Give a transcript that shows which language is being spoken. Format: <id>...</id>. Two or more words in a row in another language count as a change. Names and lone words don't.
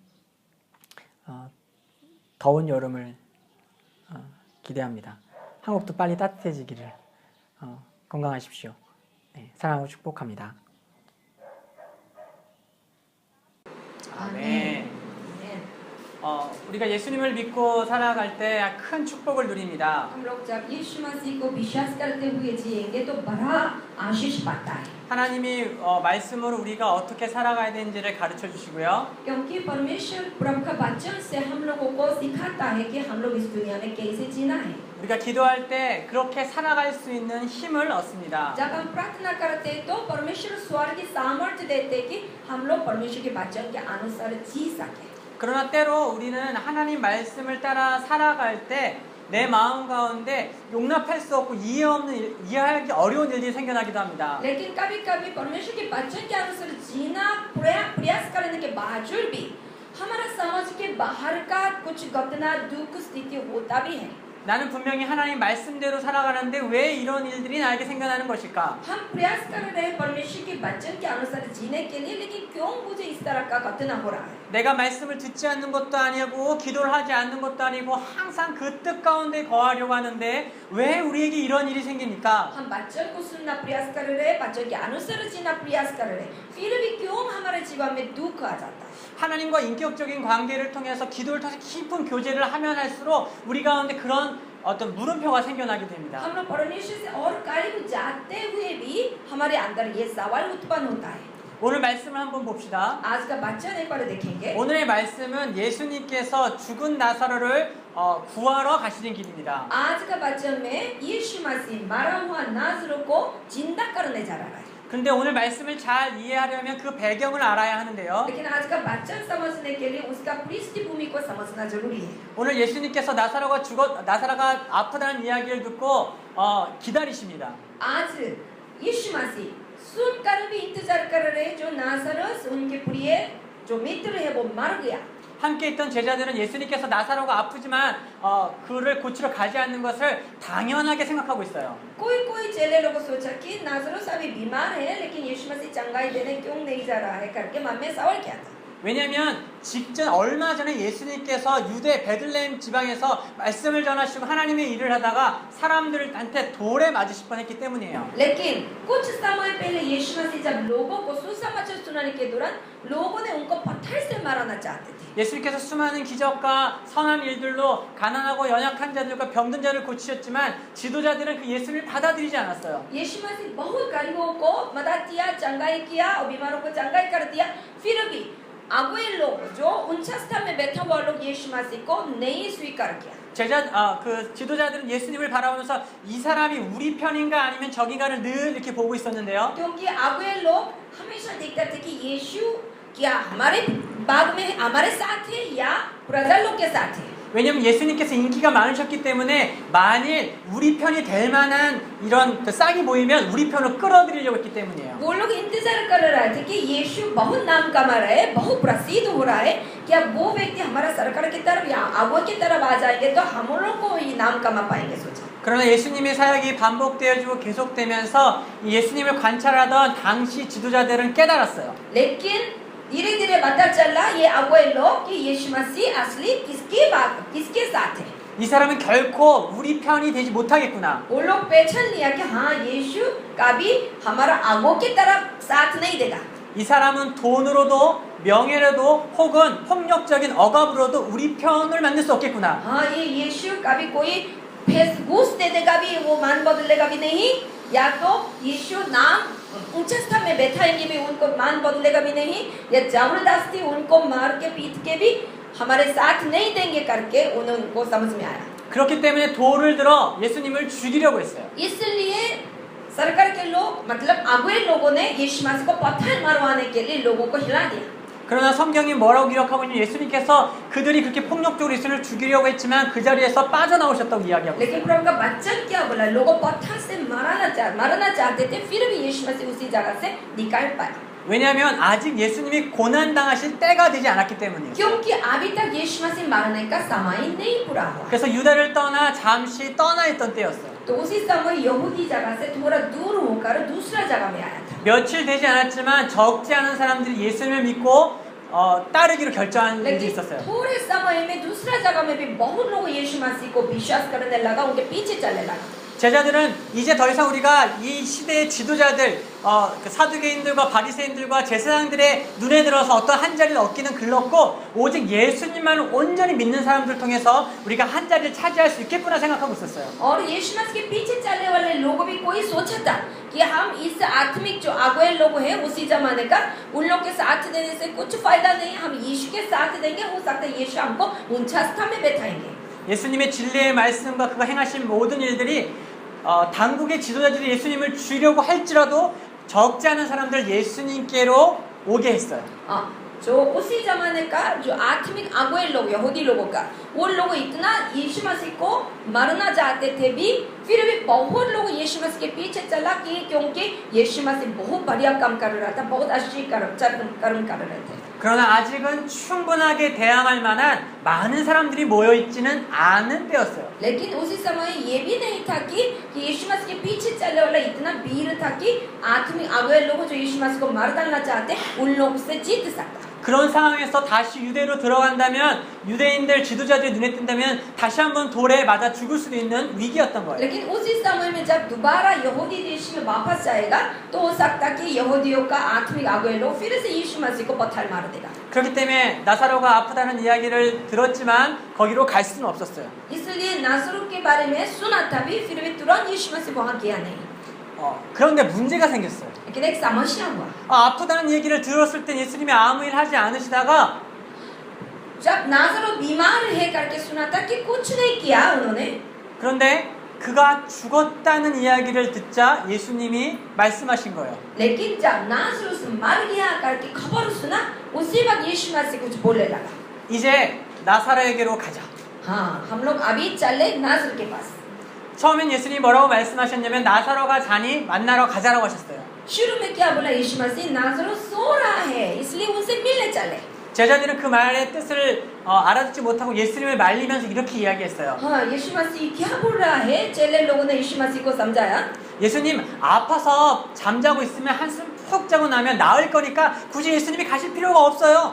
<ko>더운 여름을 기대합니다. 한국도 빨리 따뜻해지기를. 건강하십시오. 네, 사랑하고 축복합니다. 아멘. 우리가 예수님을 믿고 살아갈 때 큰 축복을 누립니다.</ko> <hi>हम लोग जब यीशु मसीह को विश्वास करते हुए जिएंगे तो बड़ा आशीष पाता है.</hi> <ko>하나님이 말씀으로 우리가 어떻게 살아가야 되는지를 가르쳐 주시고요.</ko> <hi>क्योंकि परमेश्वर प्रभु का वचन से हम लोगों को सिखाता है कि हम लोग इस दुनिया में कैसे जीना है.</hi> <ko>우리가 기도할 때 그렇게 살아갈 수 있는 힘을 얻습니다.</ko> <hi>जब हम प्रार्थना करते हैं तो परमेश्वर स्वर्ग की सामर्थ्य देते हैं कि हम लोग परमेश्वर के वचन के अनुसार जी सके.</hi> <ko>그러나 때로 우리는 하나님 말씀을 따라 살아갈 때 내 마음 가운데 용납할 수 없고 이해하기 어려운 일들이 생겨나기도 합니다.</ko> <hi>लेकिन कभी-कभी परमेश्वर के वचन के अनुसार जीना प्रयास करने के बावजूद भी हमारा समझ के बाहर का कुछ घटना दुख स्थिति होता भी है.</hi> <ko>나는 분명히 하나님 말씀대로 살아가는데 왜 이런 일들이 나에게 생겨나는 것일까?</ko> <hi>हम प्रयास कर रहे हैं परमेश्वर के वचन के अनुसार जीने के लिए, लेकिन क्यों मुझे इस तरह का घटना हो रहा है?</hi> <ko>내가 말씀을 듣지 않는 것도 아니고 기도를 하지 않는 것도 아니고 항상 그 뜻 가운데 거하려고 하는데 왜 우리에게 이런 일이 생깁니까?</ko> <hi>हम वचन को सुनना प्रयास कर रहे हैं, वचन के अनुसार जीना प्रयास कर रहे हैं, फिर भी क्यों हमारे जीवन में दुख आ जाता है?</hi> <ko>하나님과 인격적인 관계를 통해서 기도를 통해서 깊은 교제를 하면 할수록 우리 가운데 그런 어떤 물음표가 생겨나게 됩니다.</ko> <hi>हम लोग परमेश्वर से और करीब जाते हुए भी हमारे अंदर ये सवाल उत्पन्न होता है.</hi> <ko>오늘 말씀을 한번 봅시다.</ko> <hi>आज का वचन एक बार देखेंगे.</hi> <ko>오늘의 말씀은 예수님께서 죽은 나사로를 구하러 가시는 길입니다.</ko> <hi>आज का वचन में यीशु मसीह मरा हुआ नाज़रो को जिंदा करने जा रहा है.</hi> <ko>근데 오늘 말씀을 잘 이해하려면 그 배경을 알아야 하는데요.</ko> <hi>लेकिन आज का वचन समझने के लिए उसका पृष्ठभूमि को समझना जरूरी है.</hi> <ko>오늘 예수님께서 나사로가 아프다는 이야기를 듣고 기다리십니다.</ko> <hi>आज यीशु मसीह सुनकर भी इंतजार कर रहे हैं जो नासरस उनके प्रिय जो मित्र है वो मर गया.</hi> <ko>함께 있던 제자들은 예수님께서 나사로가 아프지만 그를 고치러 가지 않는 것을 당연하게 생각하고 있어요.</ko> <hi>कोई चेले लोगों सोचा कि नासरस अभी बीमार है लेकिन यीशु मसीह चंगाई देने क्यों नहीं जा रहा है करके मन में सवाल किया था.</hi> <ko>왜냐하면 얼마 전에 예수님께서 유대 베들레헴 지방에서 말씀을 전하시고 하나님의 일을 하다가 사람들한테 돌에 맞으실 뻔했기 때문이에요.</ko> <hi>लेकिन कुछ समय पहले यीशु मसीह जब लोगों को सुसमाचार सुनाने के दौरान लोगों ने उनको पत्थर से मारना चाहते थे.</hi> <ko>예수님께서 수많은 기적과 선한 일들로 가난하고 연약한 자들과 병든 자를 고치셨지만 지도자들은 그 예수를 받아들이지 않았어요.</ko> <hi>यीशु मसीह बहुत गरीबों को मदद किया, चंगाई किया और बीमारों को चंगाई कर दिया. फिर भी अगुए लोग जो उच्च स्थान में बैठा हुआ लोग यीशु मसीह को नहीं स्वीकार किया.</hi> <ko>그 지도자들은 예수님을 바라보면서 이 사람이 우리 편인가 아니면 적인가를 늘 이렇게 보고 있었는데요.</ko> <hi>क्योंकि अगुए लोग हमेशा देखते थे कि यीशु क्या हमारे बाग में हमारे साथ है या प्रजा लोग के साथ है?</hi> <ko>왜냐면 예수님께서 인기가 많으셨기 때문에 만일 우리 편이 될 만한 이런 그 싹이 보이면 우리 편으로 끌어들이려고 했기 때문이에요.</ko> <hi>वो लोग इंतजार कर रहे थे कि यीशु बहुत नाम कमा रहा है, बहुत प्रसिद्ध हो रहा है, क्या वो व्यक्ति हमारा सरकार की तरफ या आगो की तरफ आ जाएंगे तो हम लोग को ही नाम कमा पाएंगे सोचा।</hi> <ko>그러나 예수님의 사역이 반복되어지고 계속되면서 이 예수님을 관찰하던 당시 지도자들은 깨달았어요.</ko> <hi>लेकिन धीरे धीरे पता चला ये अगुए लोग कि यीशु मसीह असली किसके साथ है।</hi> <ko>이 사람은 결코 우리 편이 되지 못하겠구나.</ko> <hi>वो लोग पहचान लिया कि हाँ यीशु कभी हमारा आगो की तरफ साथ नहीं देगा।</hi> <ko>이 사람은 돈으로도 명예로도 혹은 폭력적인 억압으로도 우리 편을 만들 수 없겠구나.</ko> <hi>हाँ ये यीशु कभी कोई फेस घूस दे देगा भी, वो मान बदलेगा भी नहीं, या तो यीशु नाम ऊंचे स्थान में बैठाएंगे भी उनको मान बदलेगा भी नहीं, या जबरदस्ती उनको मार के पीट के भी हमारे साथ नहीं देंगे करके उनको समझ में आया।</hi> <ko>그렇기 때문에 돌을 들어 예수님을 죽이려고 했어요.</ko> <hi>इसलिए सरकार के लोग मतलब अगुए लोगों ने यीशु मसीह को पत्थर मारवाने के लिए लोगों को हिला दिया।</hi> <ko>그러나 성경이 뭐라고 기록하고 있냐면 예수님께서 그들이 그렇게 폭력적으로 예수님을 죽이려고 했지만 그 자리에서 빠져나오셨다고 이야기하고 있어요.</ko> <hi>लेकिन प्रभु का बच्चन क्या बोला, लोगों पत्थर से मारना चाहते थे, फिर भी यीशु मसीह उसी जगह से निकाल पाया।</hi> <ko>왜냐하면 아직 예수님이 고난당하실 때가 되지 않았기 때문이에요.</ko> <hi>क्योंकि अभी तक यीशु मसीह मारने का समय नहीं पूरा हुआ।</hi> <ko>그래서 유다를 떠나 잠시 떠나 있던 때였어요.</ko> <hi>तो उसी समय यहूदी जगह से थोड़ा दूर होकर दूसरा जगह में आया था।</hi> <ko>며칠 되지 않았지만 적지 않은 사람들이 예수님을 믿고 따르기로 결정한 일이 लेकिन 있었어요.</ko> <hi>थोड़े समय में दूसरा जगह में भी बहुत लोग यीशु मसीह को विश्वास करने लगा, उनके पीछे चलने लगा।</hi> <ko>제자들은 이제 더 이상 우리가 이 시대의 지도자들, 그 사두개인들과 바리새인들과 제사장들의 눈에 들어서 어떤 한 자리를 얻기는 글렀고 오직 예수님만을 온전히 믿는 사람들을 통해서 우리가 한 자리를 차지할 수 있겠구나 생각하고 있었어요.</ko> <hi>और यीशु मसीह के पीछे चलने वाले लोग भी कोई सोचा था कि हम इस आत्मिक जो अगुए लोग हैं उसी जमाने का, उन लोग के साथ देने से कुछ फायदा नहीं, हम यीशु के साथ देंगे, हो सकता है यीशु हमको ऊंचा स्थान में बैठाएंगे।</hi> <ko>예수님의 진리의 말씀과 그가 행하신 모든 일들이 당국의 지도자들이 예수님을 죽이려고 할지라도 적지 않은 사람들 예수님께로 오게 했어요.</ko> <hi>जो उसी जमाने का जो आत्मिक अगुए लोग यहूदी लोगों का, वो लोग इतना यीशु मसीह को मरना चाहते थे भी, फिर भी बहुत लोग यीशु मसीह के पीछे चला कि क्योंकि यीशु मसीह बहुत बढ़िया काम कर रहा था, बहुत अच्छी कर्म कर रहे थे।</hi> <ko>그러나 아직은 충분하게 대항할 만한 많은 사람들이 모여 있지는 않은 때였어요.</ko> <hi>लेकिन उसी समय ये भी नहीं था कि यीशु मसीह के पीछे चलने वाला इतना वीर था कि आत्मिक अगुए लोग जो यीशु मसीह को मार डालना चाहते उन लोगों से जीत सकता।</hi> <ko>그런 상황에서 다시 유대로 들어간다면 유대인들 지도자들이 눈에 띈다면 다시 한번 돌에 맞아 죽을 수도 있는 위기였던 거예요.</ko> <hi>लेकिन उसी समय में जब दोबारा यहूदी देश में वापस जाएगा तो हो सकता कि यहूदियों का आत्मिक अगुए लोग फिर से यीशु मसीह को पत्थर मार देगा।</hi> <ko>그렇기 때문에 나사로가 아프다는 이야기를 들었지만 거기로 갈 수는 없었어요.</ko> <hi>इसलिए नासरूत के बारे में सुना था भी, फिर भी तुरंत यीशु मसीह वहां गया नहीं।</hi> <ko>그런데 문제가 생겼어요.</ko> <hi>लेकिन एक समस्या हुआ।</hi> <ko>아프다는 얘기를 들었을 때 예수님이 아무 일 하지 않으시다가</ko> <hi>जब नासरूत बीमार है करके सुना था कि कुछ नहीं किया उन्होंने।</hi> <ko>그런데 그가 죽었다는 이야기를 듣자 예수님이 말씀하신 거예요.</ko> <hi>लेकिन जब नासरूत मर गया करके खबर सुना, उसी वक्त यीशु मसीह कुछ बोलने लगा।</hi> <ko>이제 나사로에게로 가자.</ko> <hi>हाँ, हम लोग अभी चले नासरूत के पास।</hi> <ko>처음엔 예수님이 뭐라고 말씀하셨냐면 나사로가 자니 만나러 가자라고 하셨어요.</ko> <hi>शुरू में क्या बोला यीशु मसीह, नासरूत सो रहा है इसलिए उनसे मिलने चले।</hi> <ko>제자들은 그 말의 뜻을 알아듣지 못하고 예수님을 말리면서 이렇게 이야기했어요.</ko> <hi>हाँ, यीशु मसीह क्या बोल रहा है? चेले लोगों ने यीशु मसीह को समझाया।</hi> <ko>예수님 아파서 잠자고 있으면 한숨 푹 자고 나면 나을 거니까 굳이 예수님이 가실 필요가 없어요.</ko>